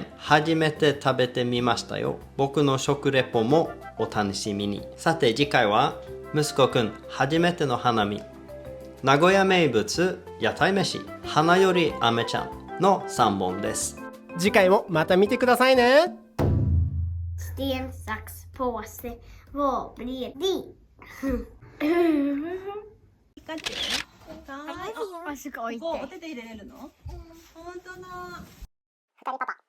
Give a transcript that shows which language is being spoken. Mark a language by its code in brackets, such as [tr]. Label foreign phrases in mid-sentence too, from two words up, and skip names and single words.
[ja] 初めて食べてみましたよ。僕の食レポもお楽しみに。さて次回は、息子くん初めての花見。名古屋名物屋台飯花よりあめちゃんの3本です。次回もまた見てくださいね。 [sv] Sten, sax, påse. Vad blir det? [ja] あ、すごい。こうお手で入れれるの？本当だ。二人パパ。